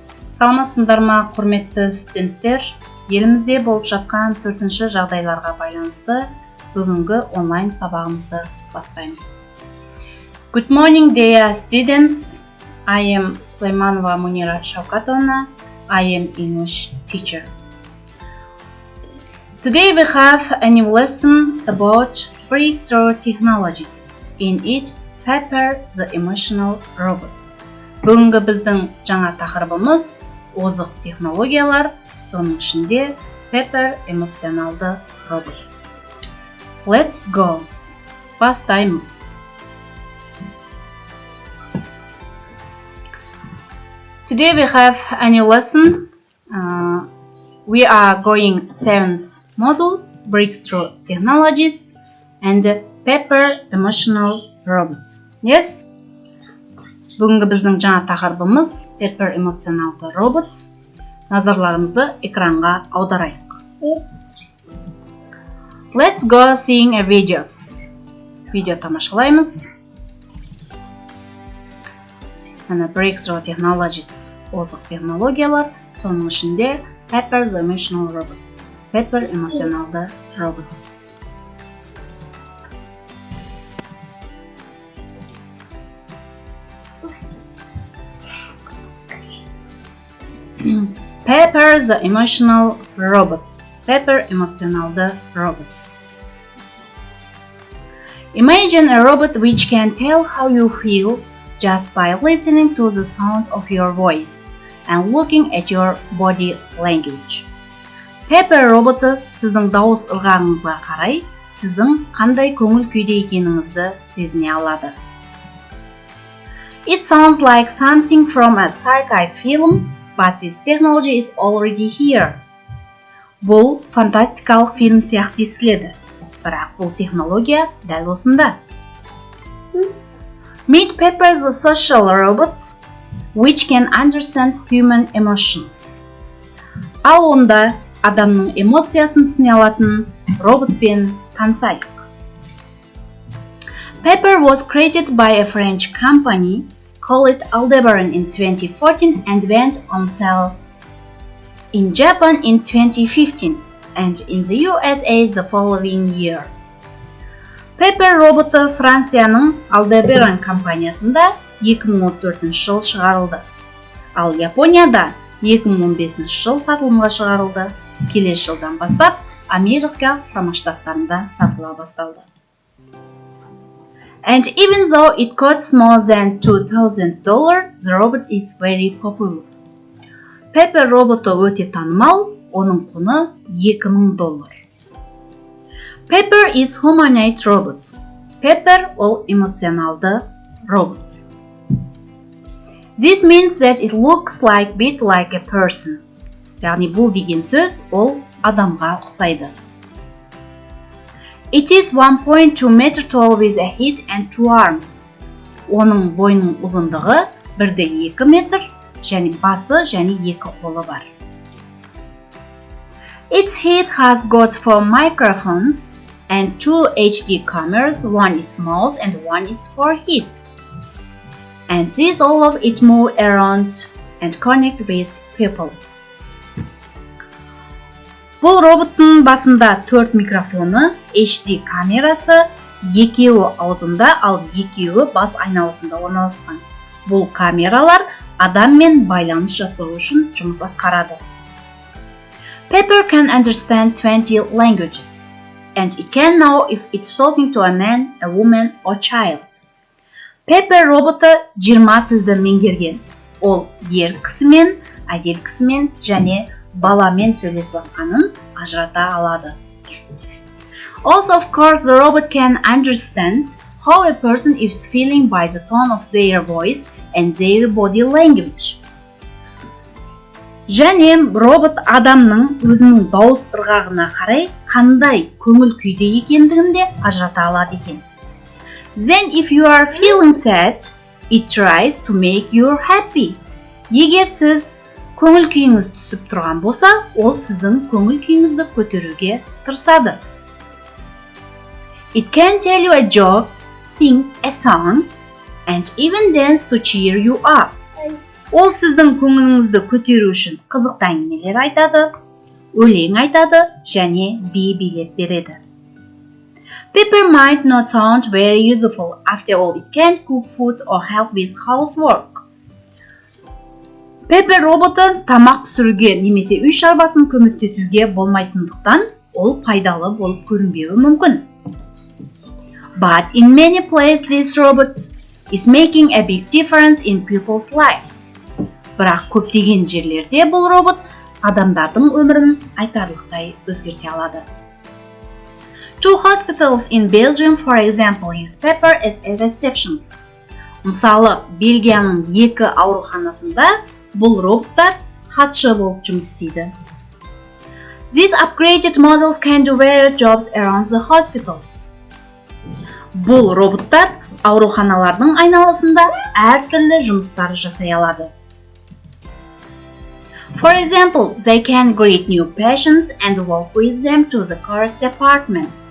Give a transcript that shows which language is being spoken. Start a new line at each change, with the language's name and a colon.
Kazakh: Саламатсыздар ма, құрметті студенттер? Елімізде болып жатқан төртінші жағдайларға байланысты бүгінгі онлайн сабағымызды бастаймыз.
English: Good morning, dear students. I am Suleymanova Munira Shavkatovna. I am English teacher. Today we have a new lesson about breakthrough technologies. In it, Pepper the emotional robot.
Kazakh: Бүгінгі біздің жаңа тақырыбымыз озық технологиялар, соның ішінде Pepper эмоционалды робот.
English: Let's go.
Kazakh: Бастаймыз.
English: Today we have a new lesson. We are going 7th module, breakthrough technologies and Pepper emotional robot. Yes?
Kazakh: Бүгінгі біздің жаңа тақырыбымыз Pepper эмоционалды робот. Назарларымызды экранға аударайық.
English: Let's go seeing a videos.
Kazakh: Видео тамашалаймыз. Мына
English: breakthrough technologies,
Kazakh: озық технологиялар, соның ішінде Pepper
English: the emotional robot.
Kazakh: Pepper эмоционалды робот.
English: Pepper the emotional robot.
Kazakh: Pepper эмоционалды робот.
English: Imagine a robot which can tell how you feel just by listening to the sound of your voice and looking at your body language.
Kazakh: Pepper роботы сіздің дауыс ырғағыңызға қарай, сіздің қандай көңіл күйде екеніңізді сезіне алады.
English: It sounds like something from a sci-fi film. But this technology is already here.
Kazakh: Бұл фантастикалық фильм сияқты естіледі, бірақ бұл технология дәл осында.
English: Meet Pepper the social robot, which can understand human emotions.
Kazakh: Ал онда адамның эмоциясын түсіне алатын роботпен танысайық.
English: Pepper was created by a French company called Aldebaran in 2014 and went on sale in Japan in 2015 and in the USA the following year.
Kazakh: Pepper роботы Францияның Aldebaran компаниясында 2014 жыл шығарылды. Ал Японияда 2015 жыл сатылымға шығарылды. Келесі жылдан бастап Америка құрама штаттарында сатыла басталды.
English: And even though it costs more than $2,000, the robot is very popular.
Kazakh: Pepper роботы өте танымал, оның құны $2,000.
English: Pepper is humanoid robot.
Kazakh: Pepper ол эмоционалды робот.
English: This means that it looks like bit like a person.
Kazakh: Яғни бұл деген сөз ол адамға ұқсайды.
English: It is 1.2 meter tall with a head and 2 arms.
Kazakh: Оның бойының ұзындығы 1,2 метр және басы және 2 қолы бар.
English: Its head has got 4 microphones and 2 HD cameras, one its mouth and one its forehead. And these all of it move around and connect with people.
Kazakh: Бұл роботтың басында 4 микрофоны, HD камерасы, екеуі аузында, ал екеуі бас айналысында орналасқан. Бұл камералар адаммен байланыс жасау үшін жұмыс атқарады.
English: Pepper can understand 20 languages, and it can know if it's talking to a man, a woman, or child.
Kazakh: Pepper роботы 20 тілді меңгерген. Ол ер кісімен, әйел кісімен және баламен сөйлесіп жатқанын ажырата алады.
English: Also, of course, the robot can understand how a person is feeling by the tone of their voice and their body language.
Kazakh: Және робот адамның өзінің дауыс ырғағына қарай қандай көңіл күйде екендігін де ажырата алады екен.
English: Then if you are feeling sad, it tries to make you happy.
Kazakh: Егер сіз көңіл күйіңіз түсіп тұрған болса, ол сіздің көңіл күйіңізді көтеруге тырысады.
English: It can tell you a joke, sing a song, and even dance to cheer you up.
Kazakh: Ол сіздің көңіліңізді көтеру үшін қызықты әңгімелер айтады, өлең айтады және би билеп береді.
English: Pepper might not sound very useful. After all, it can't cook food or help with housework.
Kazakh: Pepper роботы тамақ пісіруге немесе үй шаруасын көмектесуге болмайтындықтан, ол пайдалы болып көрінбеуі мүмкін.
English: But in many places, this robot is making a big difference in people's lives.
Kazakh: Бірақ көптеген жерлерде бұл робот адамдардың өмірін айтарлықтай өзгерте алады.
English: Two hospitals in Belgium, for example, use Pepper as receptions.
Kazakh: Мысалы, Бельгияның 2 ауруханасында бұл роботтар хатшы болып жұмыс істейді.
English: These upgraded models can do various jobs around the hospitals.
Kazakh: Бұл роботтар ауруханалардың айналасында әртүрлі жұмыстар жасай алады.
English: For example, they can greet new patients and walk with them to the correct department.